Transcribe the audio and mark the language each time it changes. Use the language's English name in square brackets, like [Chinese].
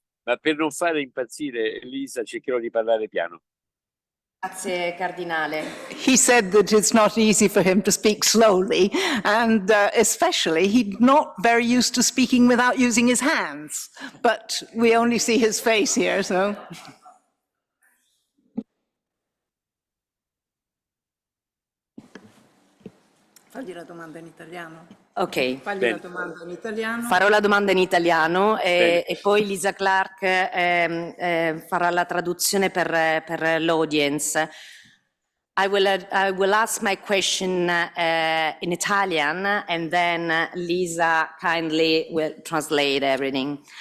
[Italian] Ma per non fare impazzire Lisa cercherò di parlare piano. Grazie, Cardinale. [English] He said that it's not easy for him to speak slowly, and especially he's not very used to speaking without using his hands, but we only see his face here, so. [Italian] Fagli la domanda in italiano. Ok. Fagli Bene. la domanda in italiano. Farò la domanda in italiano Bene. e poi Lisa Clark farà la traduzione per l'audience. [English] I will ask my question in Italian and then Lisa kindly will translate everything.